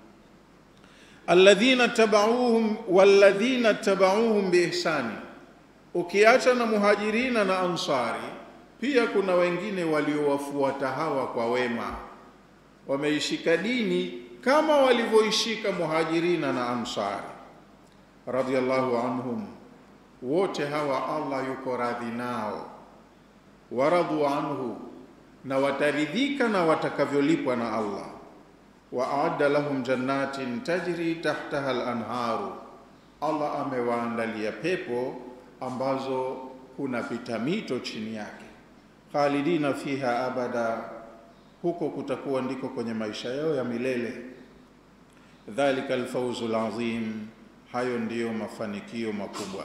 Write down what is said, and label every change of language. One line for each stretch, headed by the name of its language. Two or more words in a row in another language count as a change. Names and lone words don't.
Arabic: الذين اتبعوهم والذين اتبعوهم بإحسان,
Swahili: ukiacha na muhajirina na ansari, pia kuna wengine waliowafuata hawa kwa wema, wameishika dini kama walivyoishika muhajirina na ansari.
Arabic: رضي الله عنهم,
Swahili: wote hawa Allah yuko radhi nao.
Arabic: ورضوا عنه,
Swahili: na wataridhika na watakavyolipwa na Allah.
Arabic: وأعد لهم جنات تجري تحتها الأنهار,
Swahili: Allah amewaandalia pepo ambazo kuna pita mito chini yake,
Arabic: خالدين فيها أبدا,
Swahili: huko kutakuwa ndiko kwenye maisha yao ya milele.
Arabic: ذلك الفوز العظيم,
Swahili: hayo ndiyo mafanikio makubwa.